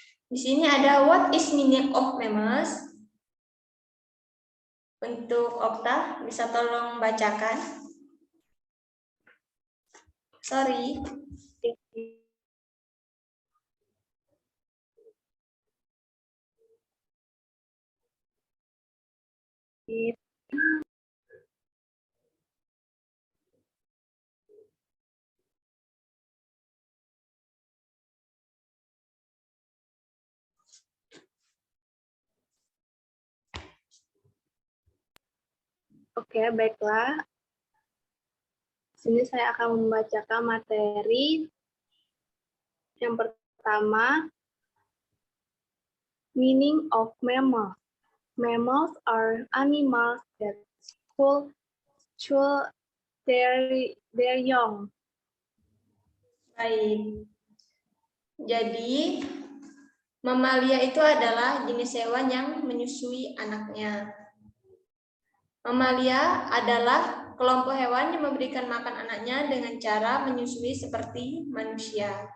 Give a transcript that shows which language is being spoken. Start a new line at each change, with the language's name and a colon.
Indonesian: Di sini ada
English: what is meaning of mammals.
Indonesian: Untuk Okta, bisa tolong bacakan.
English: Sorry.
Indonesian: Oke, baiklah. Sini saya akan membacakan materi. Yang pertama,
English: meaning of mammal. Mammals are animals that should their young.
Indonesian: Baik. Jadi, mamalia itu adalah jenis hewan yang menyusui anaknya. Mamalia adalah kelompok hewan yang memberikan makan anaknya dengan cara menyusui seperti manusia.